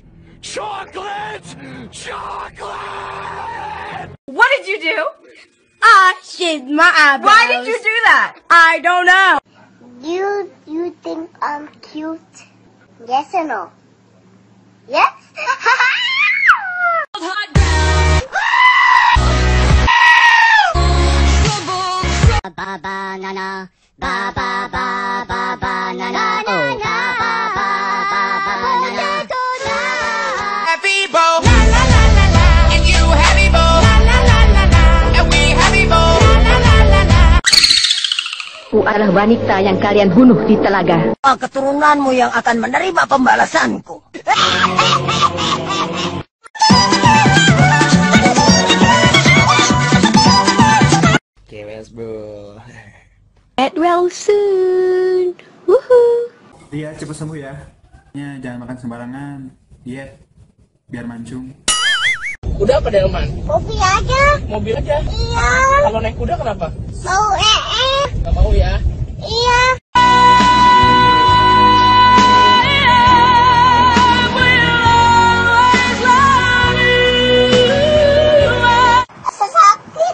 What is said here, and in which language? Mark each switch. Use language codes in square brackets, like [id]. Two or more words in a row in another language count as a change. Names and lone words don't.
[en] Chocolate! Chocolate! What did you do? I shit my eyebrows. Why did you do that? I don't know. You think I'm cute? Yes or no? Yes? Ba ba na na, ba ba ba ba ba na na, oh ba ba ba ba ba na na. Happy bow, la la la la la, and you happy bow, la la la la la, and we happy bow, la la la la. [id] Aku adalah wanita yang kalian bunuh di telaga. Keturunanmu yang akan menerima pembalasanku. Kewes bro. [en] Get well soon. Woohoo. [id] Iya, cepat sembuh ya. Jangan makan sembarangan. Diet biar mancung. Udah apa Delman? Mobil aja. Mobil aja? Iya. Kalau naik kuda kenapa? Mau Gak mau ya? Iya. Sakit.